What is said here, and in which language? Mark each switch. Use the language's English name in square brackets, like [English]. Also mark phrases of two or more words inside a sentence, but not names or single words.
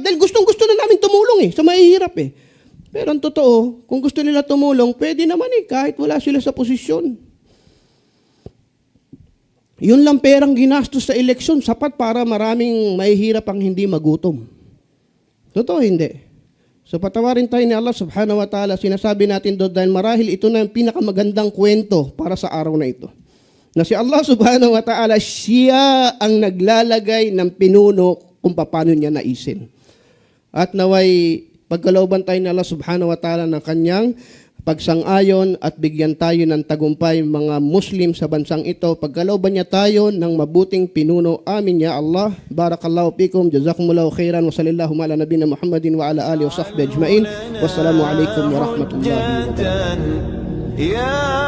[Filipino] Dahil gustong-gusto na namin tumulong sa mahihirap Pero ang totoo, kung gusto nila tumulong, pwede naman kahit wala sila sa posisyon. Yun lang perang ginastos sa eleksyon, sapat para maraming mahihirap ang hindi magutom. Totoo, hindi. So patawarin tayo ni Allah [Arabic] سبحانه وتعالى, [Filipino] sinasabi natin doon dahil marahil ito na yung pinakamagandang kwento para sa araw na ito. Na si Allah [Arabic] سبحانه وتعالى, [Filipino] siya ang naglalagay ng pinuno kung paano niya naisin. At naway pagkalooban tayo ni Allah [Arabic] سبحانه وتعالى [Filipino] ng kanyang pagsang-ayon at bigyan tayo ng tagumpay mga Muslim sa bansang ito. Pagkalooban niya tayo ng mabuting pinuno. [Arabic] آمين يا الله. بارك الله فيكم. جزاكم الله خيرا. وصلى الله على نبينا محمد وعلى آله وصحبه أجمعين. والسلام عليكم ورحمة الله وبركاته.